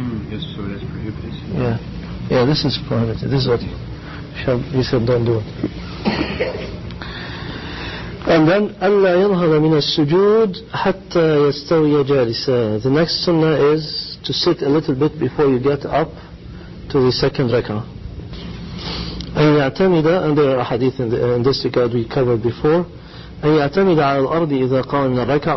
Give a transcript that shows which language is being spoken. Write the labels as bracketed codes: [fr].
[en] Yes, so that's prohibited. Yeah, this is prohibited. This is what he said, don't do it. And then [ar] ألا ينهض من السجود حتى يستوي جالسا. [en] The next sunnah is to sit a little bit before you get up to the second rak'ah. [ar] أن يعتمد, [en] and there are hadith in this regard we covered before. [ar] أن يعتمد على الأرض إذا قام من الركعة.